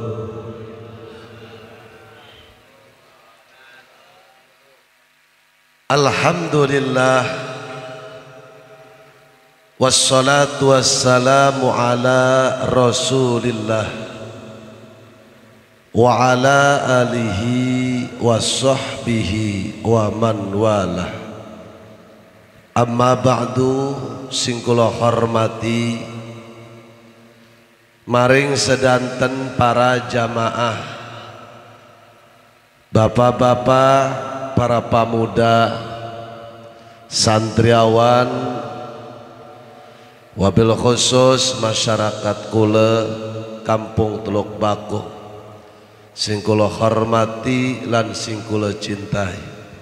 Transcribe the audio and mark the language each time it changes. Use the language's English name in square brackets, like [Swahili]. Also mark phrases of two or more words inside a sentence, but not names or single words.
[Arabic] الحمد لله والصلاة والسلام على رسول الله وعلى آله وصحبه ومن والاه. أما بعد, [Javanese] sing kula hormati maring sedanten para jamaah, bapak-bapak, para pemuda, santriawan, [Arabic] وبالخصوص [Javanese] masyarakat kula Kampung Teluk Bakuh, sing kula hormati lan sing kula cintai.